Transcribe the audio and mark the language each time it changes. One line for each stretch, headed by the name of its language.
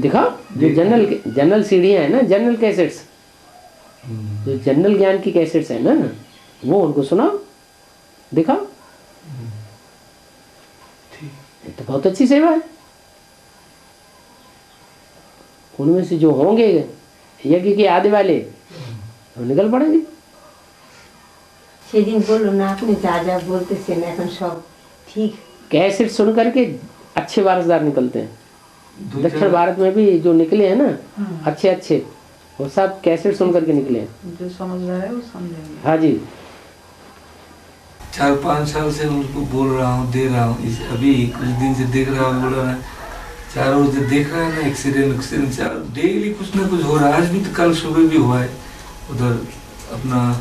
Hindi: दिखा जो जनरल सीढ़ियाँ है ना, जनरल कैसेट्स, जो जनरल ज्ञान की कैसेट्स है ना, वो उनको सुनाओ, दिखाओ। ये तो बहुत अच्छी सेवा है। उनमें से जो होंगे यज्ञ के आदि वाले वो निकल पड़ेंगे।
Bangla: সেদিন বললো না আপনি যা যা বলতেছেন এখন সব
Hindi: ठीक। कैसेट सुन करके अच्छे वारसदार निकलते हैं। दक्षिण भारत में भी जो निकले हैं ना अच्छे वो सब कैसेट सुन करके निकले हैं। जो समझ रहा है वो समझेंगे। हाँ जी। 4-5 साल से उनको बोल रहा हूँ, दे रहा हूँ, अभी कुछ दिन से देख रहा हूँ, बोल रहा है चारों ओर से देख रहा है ना, एक्सीडेंट डेली कुछ ना कुछ हो रहा है। आज भी तो कल सुबह भी हुआ है उधर अपना